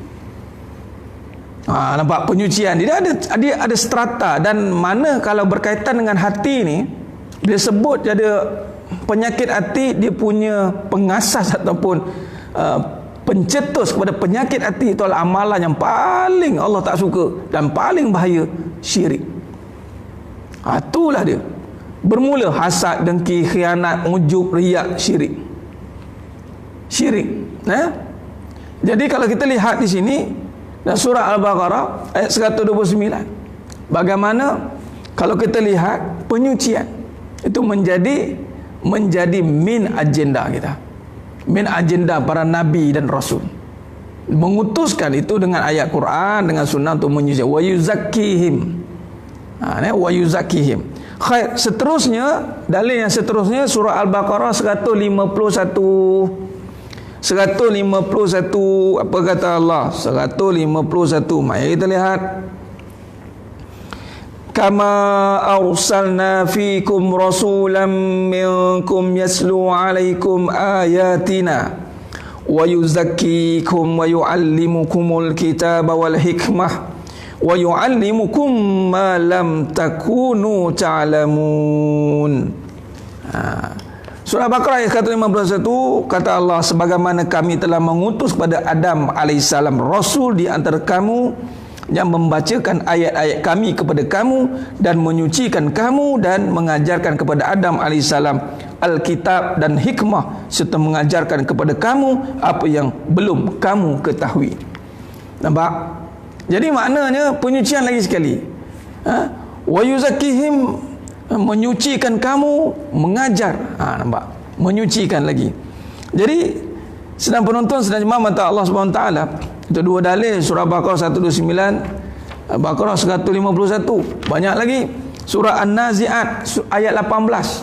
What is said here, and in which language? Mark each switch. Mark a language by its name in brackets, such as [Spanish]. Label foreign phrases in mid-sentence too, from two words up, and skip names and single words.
[Malay] Nampak penyucian dia ada strata, dan mana kalau berkaitan dengan hati ni, dia sebut ada penyakit hati, dia punya pengasas ataupun pencetus kepada penyakit hati itu adalah amalan yang paling Allah tak suka dan paling bahaya, syirik. Itulah dia. Bermula hasad, dengki, khianat, ujub, riak, syirik. Jadi kalau kita lihat di sini dan surah Al-Baqarah ayat 129, bagaimana kalau kita lihat penyucian itu menjadi min agenda kita, min agenda para nabi dan rasul, mengutuskan itu dengan ayat Quran, dengan sunnah untuk menyucikan. [Arabic] ويزكيهم. ويزكيهم. [Malay] Khair, seterusnya, dalil yang seterusnya surah Al-Baqarah 151. Apa kata Allah? 151. Mari kita lihat. [Arabic] كما أرسلنا فيكم رسولا منكم يتلو عليكم آياتنا ويزكيكم ويعلمكم الكتاب والحكمة ويعلمكم ما لم تكونوا تعلمون. [Malay] Surah Baqarah ayat 151, kata Allah, sebagaimana kami telah mengutus kepada Adam alaihissalam rasul di antara kamu yang membacakan ayat-ayat kami kepada kamu dan menyucikan kamu dan mengajarkan kepada Adam alaihissalam Alkitab dan hikmah, serta mengajarkan kepada kamu apa yang belum kamu ketahui. Nampak? Jadi maknanya penyucian lagi sekali. [Arabic] ويزكيهم, [Malay] menyucikan kamu, mengajar. Nampak? Menyucikan lagi. Jadi sedang penonton, sedang jemaah mata Allah [Arabic] سبحانه وتعالى, [Malay] itu dua dalil surah Baqarah 129 Al-Baqarah 151. Banyak lagi. Surah An-Nazi'at ayat 18.